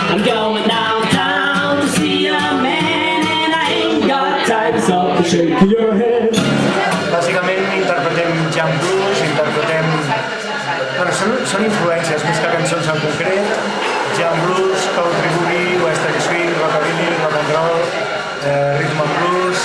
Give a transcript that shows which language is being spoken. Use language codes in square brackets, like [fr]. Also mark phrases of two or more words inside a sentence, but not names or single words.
[en] going downtown to see a man and I ain't got time to shake your head. [ca] Bàsicament interpretem [en] jam blues, [ca] interpretem... Bueno, són influències, més que cançons en concret. [en] Jam blues, country boogie, western swing, rockabilly, rock and roll, rhythm and blues...